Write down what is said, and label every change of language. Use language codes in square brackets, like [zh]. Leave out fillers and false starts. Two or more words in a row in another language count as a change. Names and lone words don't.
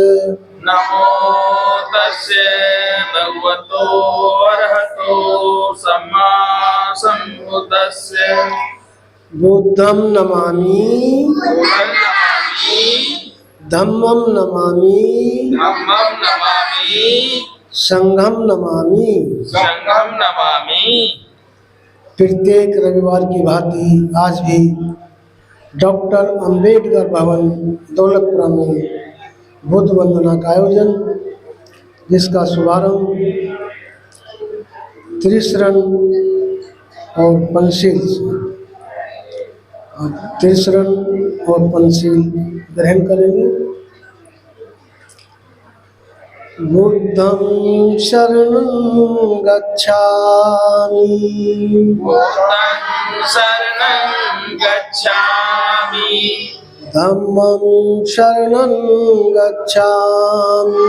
[pi] नमो तस्यै भगवतो अरहतो सम्मा सम्बुद्धस्यै। बुद्धं नमामि बुद्धं नमामि धम्मं नमामि धम्मं नमामि संघं नमामि संघं नमामि [hi] प्रत्येक रविवार की भांति आज भी डॉक्टर अंबेडकर भवन दौलतपुरा में बुद्ध वंदना का आयोजन, जिसका शुभारंभ त्रिशरण और पंचशील ग्रहण करेंगे। [pi] बुद्धं शरणं गच्छामि, बुद्धं शरणं गच्छामि, धम्मं शरणं गच्छामि,